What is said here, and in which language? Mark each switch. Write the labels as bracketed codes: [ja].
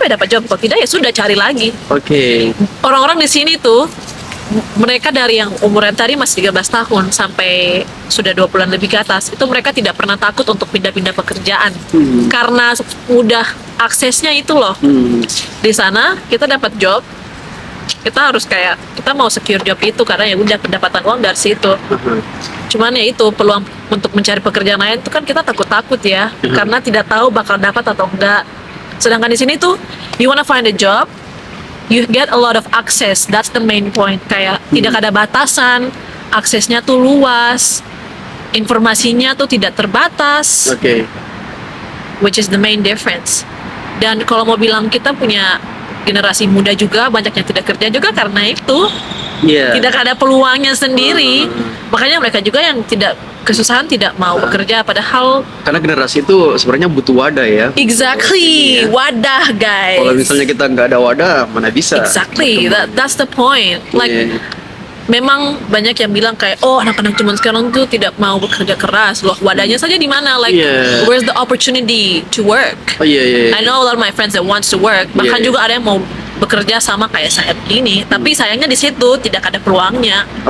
[id] Kalau tidak ya sudah cari lagi. Orang-orang di sini tuh mereka dari yang umurnya tadi masih 13 tahun sampai sudah 20-an lebih ke atas, itu mereka tidak pernah takut untuk pindah-pindah pekerjaan karena mudah aksesnya itu loh. Di sana kita dapat job, kita harus kayak kita mau secure job itu karena ya udah pendapatan uang dari situ. Cuman ya itu peluang untuk mencari pekerjaan lain itu kan kita takut ya, karena tidak tahu bakal dapat atau enggak. Sedangkan di sini tuh [en] you wanna find a job, you get a lot of access, that's the main point. [id] Kayak tidak ada batasan, aksesnya tuh luas, informasinya tuh tidak terbatas, [en] which is the main difference. [id] Dan kalau mau bilang kita punya generasi muda juga banyak yang tidak kerja juga karena itu tidak ada peluangnya sendiri. Makanya mereka juga yang tidak kesusahan tidak mau bekerja, padahal karena generasi itu sebenarnya butuh wadah ya. exactly, wadah guys. Kalau misalnya kita nggak ada wadah, mana bisa. [en] Exactly, that's the point. [id] Like, memang banyak yang bilang kayak, oh anak-anak zaman sekarang tuh tidak mau bekerja keras. Loh, wadahnya saja di mana? [en] Like, where's the opportunity to work? I know a lot of my friends that wants to work. [id] Bahkan juga ada yang mau bekerja sama kayak saya begini, tapi sayangnya di situ tidak ada peluangnya.